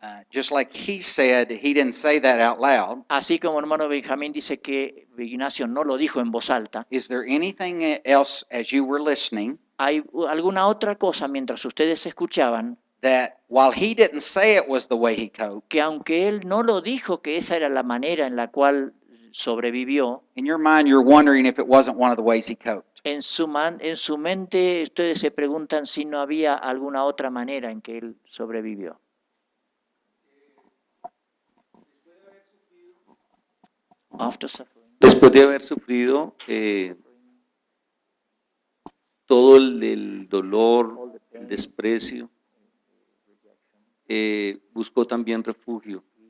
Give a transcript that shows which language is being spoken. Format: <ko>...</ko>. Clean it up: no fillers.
<en>Just like he said, he didn't say that out loud.</en> <es>Así como hermano Benjamín dice que Ignacio no lo dijo en voz alta,</es> <en>Is there anything else as you were listening</en> <es>¿hay alguna otra cosa mientras ustedes escuchaban</es> <en>that while he didn't say it was the way he coped,</en> <es>que aunque él no lo dijo que esa era la manera en la cual sobrevivió,</es> <en>in your mind you're wondering if it wasn't one of the ways he coped?</en> <es>en su mente ustedes se preguntan si no había alguna otra manera en que él sobrevivió?</es> <en>After suffering.</en> <es>Después de haber sufrido todo el dolor, el desprecio, buscó también refugio.</es>